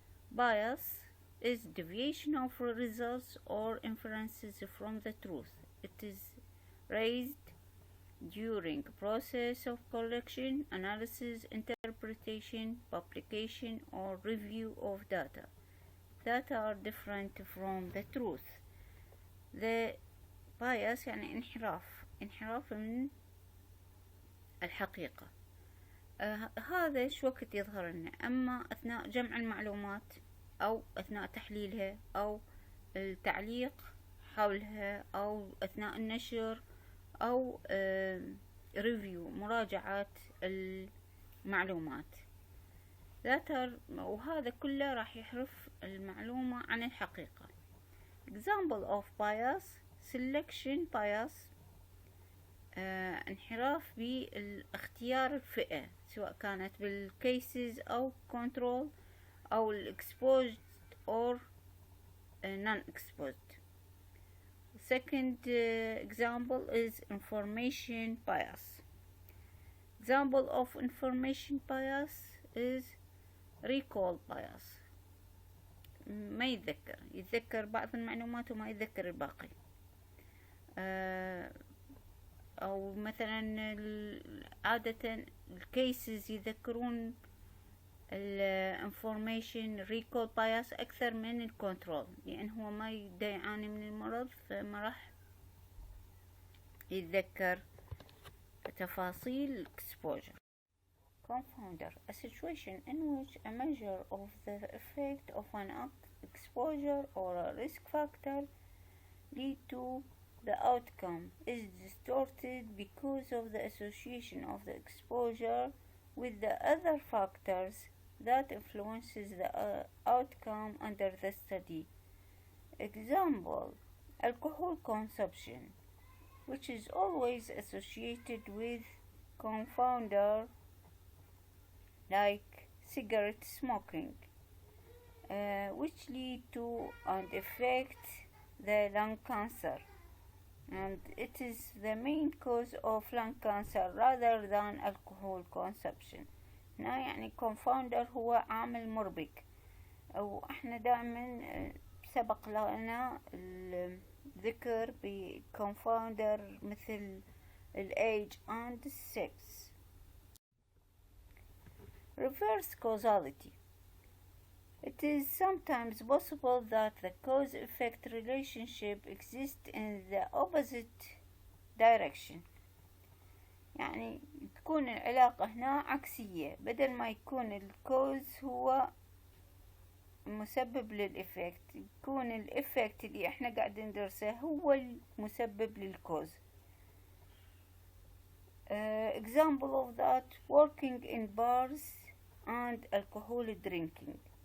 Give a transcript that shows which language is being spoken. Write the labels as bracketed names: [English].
[English] Bias is deviation of results or inferences from the truth. It is raised during process of collection, analysis, interpretation, publication, or review of data that are different from the truth. The bias [Arabic] يعني انحراف من الحقيقة. هذا شو وقت يظهر لنا؟ أما أثناء جمع المعلومات أو أثناء تحليلها أو التعليق حولها أو أثناء النشر أو ريفيو مراجعة المعلومات. وهذا كله راح يحرف المعلومة عن الحقيقة. [English] Example of bias: selection bias، [Arabic] انحراف بالاختيار الفئة سواء كانت بالكيسز أو [English] control أو exposed or non-exposed. Second example is information bias. Example of information bias is recall bias. [Arabic] ما يتذكر بعض المعلومات وما يتذكر الباقي. أو مثلا عادة الكيسز يذكرون الانفورميشن ريكول بايس أكثر من الكنترول، لأن هو ما يعاني من المرض فما راح يتذكر تفاصيل exposure. [English] Confounder: a situation in which a measure of the effect of an exposure or a risk factor lead to the outcome is distorted because of the association of the exposure with the other factors that influences the outcome under the study. Example Alcohol consumption, which is always associated with confounder like cigarette smoking, which lead to and affect the lung cancer, and it is the main cause of lung cancer rather than alcohol consumption. [Arabic] هنا يعني confounder هو عامل مربك، واحنا دائما سبق لنا الذكر بconfounder مثل [English] age and sex. Reverse causality. It is sometimes possible that the cause-effect relationship exists in the opposite direction. [Arabic] يعني تكون العلاقة هنا عكسية، بدل ما يكون الكوز هو مسبب للإفكت، يكون الإفكت اللي احنا قاعدين ندرسه هو المسبب للكوز. [English] Example of that, working in bars and alcohol drinking.